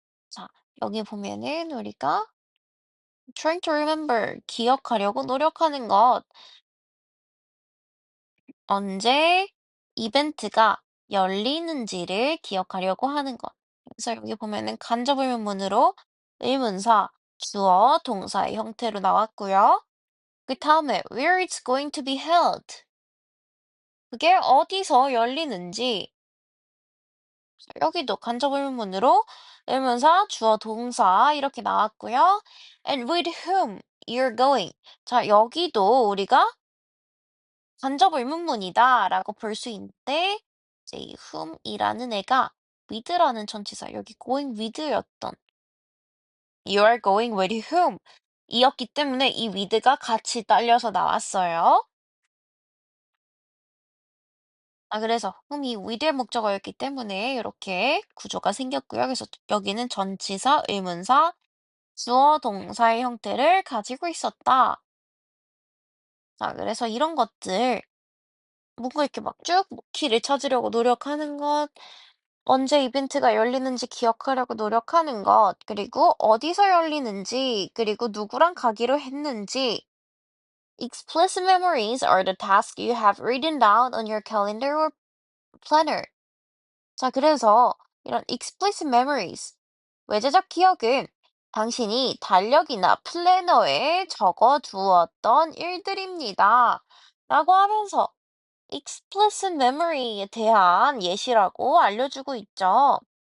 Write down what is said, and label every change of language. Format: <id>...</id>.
<ko>자, 여기 보면은 우리가</ko> <en>trying to remember,</en> <ko>기억하려고 노력하는 것. 언제 이벤트가 열리는지를 기억하려고 하는 것. 그래서 여기 보면은 간접 의문문으로 의문사, 주어, 동사의 형태로 나왔고요. 그 다음에</ko> <en>where it's going to be held.</en> <ko>그게 어디서 열리는지 여기도 간접 의문문으로 의문사, 주어, 동사 이렇게 나왔고요.</ko> <en>And with whom you're going.</en> <ko>자, 여기도 우리가 간접 의문문이다라고 볼 수 있는데 이제 이 whom이라는 애가 with라는 전치사 여기 going with였던</ko> <en>you are going with whom</en> <ko>이었기 때문에 이 with가 같이 딸려서 나왔어요. 아, 그래서 whom이 with의 목적어였기 때문에 이렇게 구조가 생겼고요. 그래서 여기는 전치사, 의문사, 주어, 동사의 형태를 가지고 있었다. 자, 그래서 이런 것들 뭔가 이렇게 막 쭉 키를 찾으려고 노력하는 것, 언제 이벤트가 열리는지 기억하려고 노력하는 것, 그리고 어디서 열리는지, 그리고 누구랑 가기로 했는지.</ko> <en>Explicit memories are the tasks you have written down on your calendar or planner.</en> <ko>자, 그래서 이런</ko> <en>explicit memories,</en> <ko>외재적 기억은 당신이 달력이나 플래너에 적어 두었던 일들입니다. 라고 하면서 explicit memory에 대한 예시라고 알려주고 있죠.</ko>